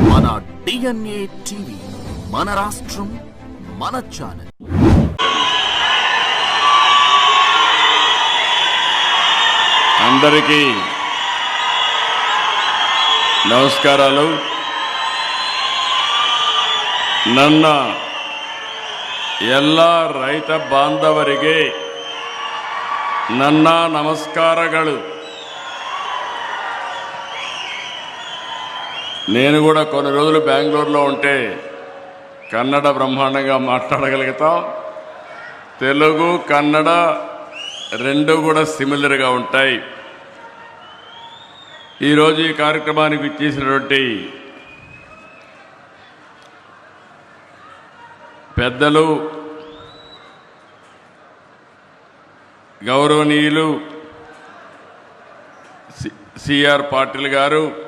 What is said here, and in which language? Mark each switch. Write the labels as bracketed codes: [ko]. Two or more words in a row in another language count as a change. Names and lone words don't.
[te] మన DNA టీవీ, మన రాష్ట్రం, మన ఛానల్. అందరికీ నమస్కారాలు. [kn] ನನ್ನ ಎಲ್ಲ ರೈತ ಬಾಂಧವರಿಗೆ ನನ್ನ ನಮಸ್ಕಾರಗಳು. [te] నేను కూడా కొన్ని రోజులు బెంగళూరులో ఉంటే కన్నడ బ్రహ్మాండంగా మాట్లాడగలుగుతాం. తెలుగు కన్నడ రెండు కూడా సిమిలర్గా ఉంటాయి. ఈరోజు ఈ కార్యక్రమానికి ఇచ్చేసినటువంటి పెద్దలు, గౌరవనీయులు సిఆర్ పాటిల్ గారు,